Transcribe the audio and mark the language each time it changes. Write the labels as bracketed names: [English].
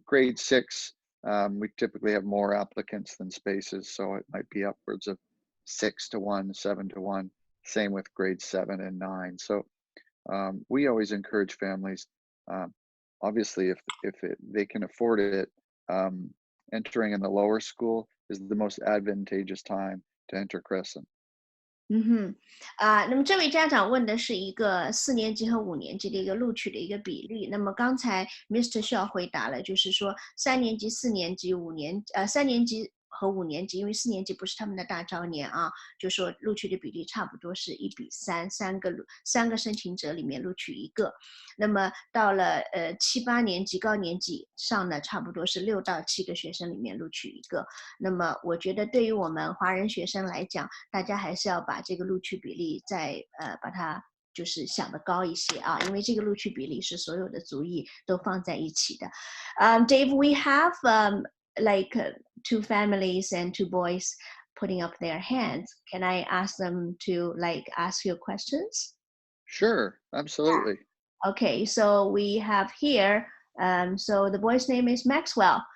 [English] Grade 6 we typically have more applicants than spaces, so it might be upwards of 6-to-1, 7-to-1. Same with grade 7 and 9. So we always encourage families, obviously, if they can afford it, entering in the lower school is the most advantageous time to enter Crescent. [Chinese] 那么这位家长问的是一个4年级和5年级的一个录取的一个比例。那么刚才 Mr. Shaw 回答了，就是说3年级、4年级、3年级和5年级，因为4年级不是他们的大招年啊，就说录取的比例差不多是1:3，三个申请者里面录取1个。那么到了7、8年级高年级上呢，差不多是6到7个学生里面录取1个。那么我觉得对于我们华人学生来讲，大家还是要把这个录取比例再把它就是想得高一些啊，因为这个录取比例是所有的族裔都放在一起的。 [English] Dave, we have like 2 families and 2 boys putting up their hands. Can I ask them to like ask you questions? Sure, absolutely. Okay, so we have here, so the boy's name is Maxwell.